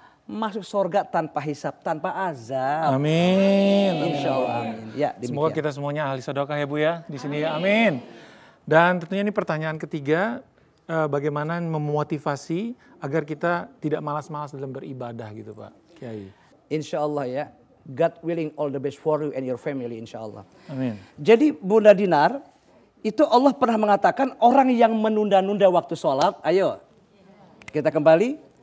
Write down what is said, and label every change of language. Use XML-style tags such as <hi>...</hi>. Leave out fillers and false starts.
<id>Masuk surga tanpa hisab, tanpa azab. Amin. Insya Allah. Amin. Ya, Semoga kita semuanya ahli sedekah ya Bu ya di sini. Amin. Dan tentunya ini pertanyaan ketiga, bagaimana memotivasi agar kita tidak malas-malas dalam beribadah gitu Pak Kiai. Insya Allah ya.</id> <en>God willing all the best for you and your family insya Allah.</en> <id>Amin. Jadi Bunda Dinar, itu Allah pernah mengatakan orang yang menunda-nunda waktu sholat, ayo kita kembali.</id>